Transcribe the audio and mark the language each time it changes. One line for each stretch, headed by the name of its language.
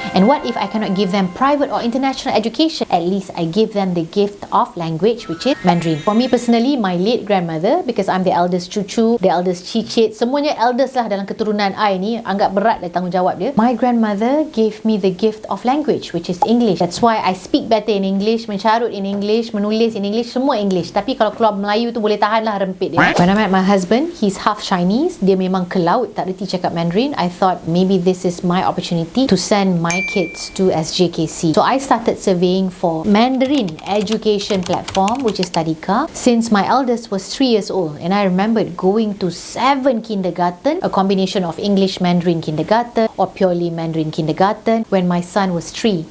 English: And what if I cannot give them private or international education? At least I give them the gift of language, which is Mandarin. For me personally, my late grandmother, because I'm the eldest cucu, the eldest cicit,
Malay: semuanya eldest lah dalam keturunan I ni, anggap berat dah tanggungjawab dia.
English: My grandmother gave me the gift of language, which is English. That's why I speak better in English,
Malay: mencarut
English: in English,
Malay: menulis
English: in English,
Malay: semua
English: English.
Malay: Tapi kalau keluar Melayu tu boleh tahan lah rempit dia.
English: When I met my husband, he's half Chinese,
Malay: dia memang ke laut, tak reti cakap Mandarin.
English: I thought maybe this is my opportunity to send my kids to SJKC. So I started surveying for Mandarin education platform, which is Tadika, since my eldest was 3 years old. And I remembered going to 7 kindergarten, a combination of English Mandarin kindergarten or purely Mandarin kindergarten, when my son was 3.